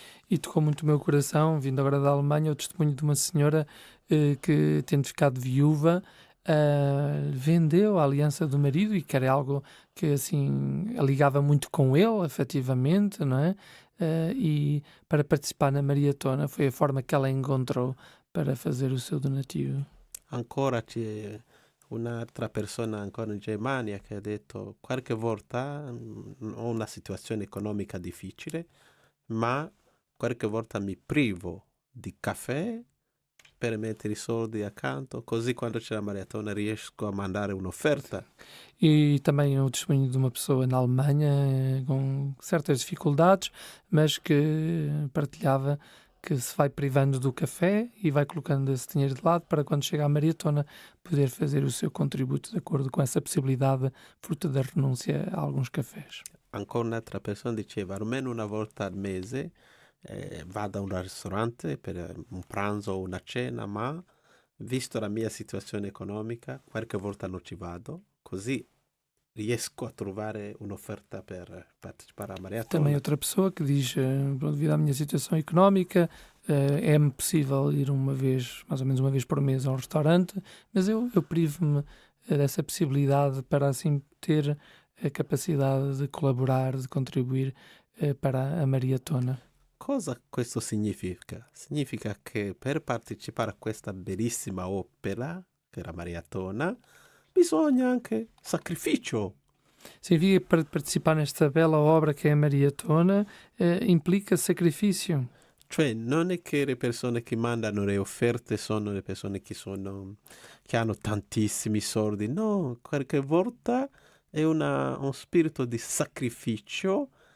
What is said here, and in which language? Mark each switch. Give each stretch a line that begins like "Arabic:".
Portuguese: E tocou muito o meu coração, vindo agora da Alemanha, o testemunho de uma senhora que, tendo ficado viúva, vendeu a aliança do marido, e que era algo que assim a ligava muito com ele, efetivamente, não é? E para participar na maratona foi a forma que ela encontrou para fazer o seu donativo.
Italian: Ancora c'è un'altra persona ancora in Germania che ha detto qualche volta ho una situazione economica difficile, ma qualche volta mi privo di caffè per mettere i soldi accanto, così quando c'è la maratona riesco a mandare un'offerta.
Portuguese: E também o testemunho de uma pessoa na Alemanha com certas dificuldades, mas que partilhava que se vai privando do café e vai colocando esse dinheiro de lado para quando chega à maratona poder fazer o seu contributo de acordo com essa possibilidade, fruto da renúncia a alguns cafés.
Italian: Ancora un'altra persona diceva almeno una volta al mese vado a un ristorante per un pranzo o una cena, ma visto la mia situazione economica qualche volta non ci vado, così riesco a trovare un'offerta per partecipare alla maratona.
Portuguese: Também outra pessoa que diz, devido à minha situação económica, é-me possível ir mais ou menos uma vez por mês a um restaurante, mas eu privo-me dessa possibilidade para assim ter a capacidade de colaborar, de contribuir para a maratona.
Italian: Cosa questo significa? Significa che per partecipare a questa bellissima opera, che è la maratona, bisogna anche sacrificio.
Portuguese: Significa que para participar nesta bela obra que é a maratona implica sacrifício.
Italian: Cioè non è che le persone che mandano le offerte sono le persone che hanno tantissimi soldi, no, qualche volta è uno spirito di sacrificio